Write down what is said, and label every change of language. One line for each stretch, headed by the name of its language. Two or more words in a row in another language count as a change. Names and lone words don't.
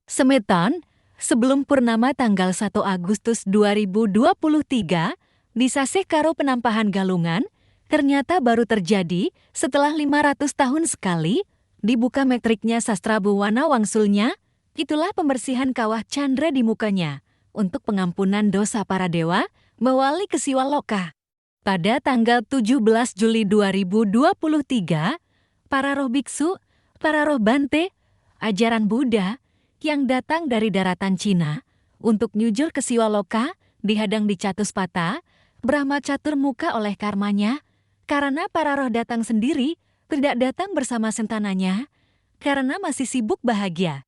Indonesian: Semeton, sebelum purnama tanggal 1 Agustus 2023, di Sasih karo penampahan Galungan, ternyata baru terjadi setelah 500 tahun sekali, dibuka metriknya sastra buwana wangsulnya, itulah pembersihan kawah Chandra di mukanya, untuk pengampunan dosa para dewa, mewali ke Siwaloka. Pada tanggal 17 Juli 2023, para roh biksu, para roh bante, ajaran Buddha yang datang dari daratan Cina untuk nyujur ke Siwaloka dihadang di Catuspata, Brahma Caturmuka oleh karmanya, karena para roh datang sendiri, tidak datang bersama sentananya, karena masih sibuk bahagia.